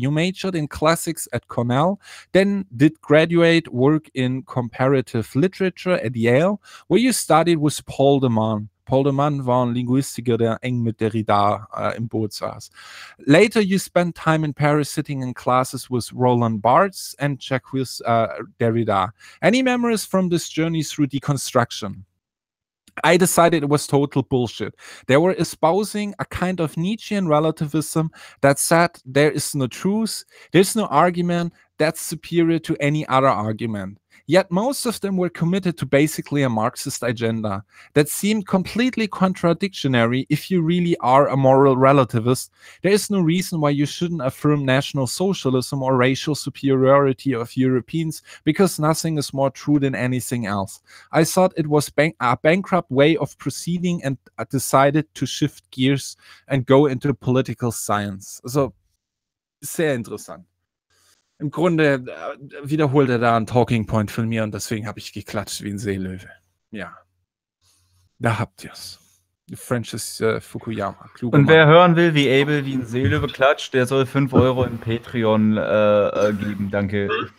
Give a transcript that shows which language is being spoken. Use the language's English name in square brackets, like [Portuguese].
[English] You majored in classics at Cornell, then did graduate work in comparative literature at Yale, where you studied with Paul de Man. [German] Paul de Man war ein Linguistiker, der eng mit Derrida im Boot saß. [English] Later you spent time in Paris sitting in classes with Roland Barthes and Jacques Derrida. Any memories from this journey through deconstruction? I decided it was total bullshit. They were espousing a kind of Nietzschean relativism that said there is no truth, there's no argument that's superior to any other argument. Yet most of them were committed to basically a Marxist agenda that seemed completely contradictory if you really are a moral relativist. There is no reason why you shouldn't affirm national socialism or racial superiority of Europeans because nothing is more true than anything else. I thought it was a bankrupt way of proceeding and decided to shift gears and go into political science. [German] Also, sehr interessant. Im Grunde wiederholt er da einen Talking Point von mir und deswegen habe ich geklatscht wie ein Seelöwe. Ja, da habt ihr es. Francis Fukuyama. Kluge und wer Mann. Hören will, wie Abel wie ein Seelöwe klatscht, der soll 5 Euro in Patreon geben. Danke.